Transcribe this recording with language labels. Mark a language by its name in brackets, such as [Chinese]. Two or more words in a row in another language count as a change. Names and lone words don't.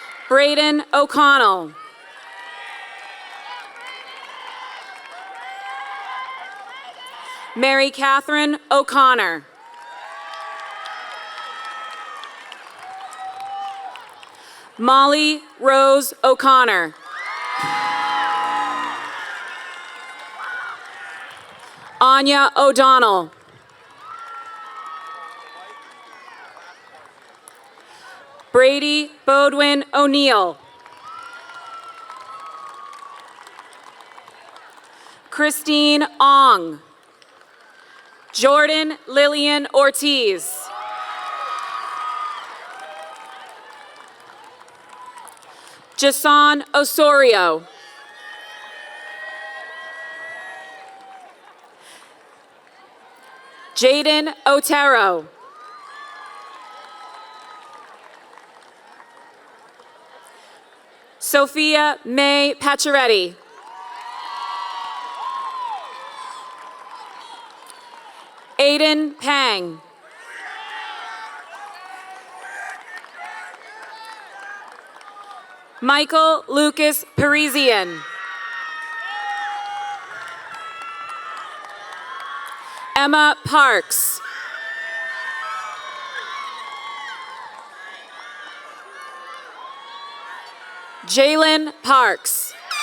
[English] Braden O'Connell. Mary Catherine O'Connor. Molly Rose O'Connor. Anya O'Donnell. Brady Bodwin O'Neill. Christine Ong. Jordan Lillian Ortiz. Jason Osorio. Jaden Otero. Sophia May Pacioretty. Aiden Pang. Michael Lucas Parisian. Emma Parks. Jalen Parks.